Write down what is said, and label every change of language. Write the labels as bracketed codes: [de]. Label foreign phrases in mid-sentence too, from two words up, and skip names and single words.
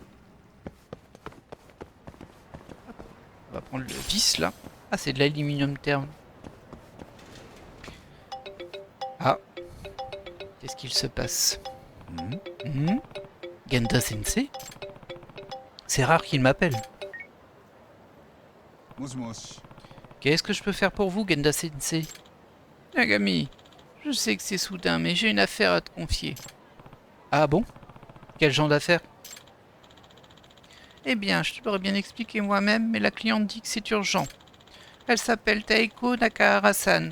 [fr] On va prendre le vis là. Ah, c'est de l'aluminium terne. Ah. Qu'est-ce qu'il se passe? うん Genda Sensei? C'est rare qu'il m'appelle. もしもし Qu'est-ce que je peux faire pour vous, Genda Sensei? Nagami, je sais que c'est soudain, mais j'ai une affaire à te confier. Ah bon? Quel genre d'affaire? Eh bien, je te l'aurais bien expliqué moi-même, mais la cliente dit que c'est urgent. Elle s'appelle Taeko Nakahara-san.